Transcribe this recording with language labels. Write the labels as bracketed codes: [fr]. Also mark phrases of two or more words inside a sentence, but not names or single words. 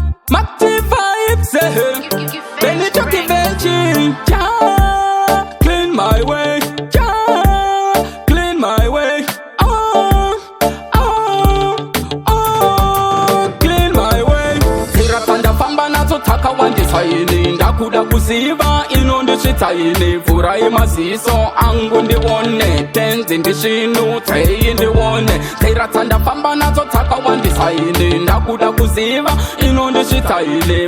[en] Mac T five, c'est, eh. Benny Chucky Veggie, yeah. Clean my way, yeah. Clean my way, oh, oh, oh. Clean my way. [sn] Dzira dzandafamba nadzo dzakawandisa ini. Ndakuda kuziva inondisvitsa ini. Vhurai maziso angu ndione. Tenzi ndisvinudzei ndione. Dzira dzandafamba nadzo dzakawandisa ini. Ndakuda kuziva inondisvitsa ini.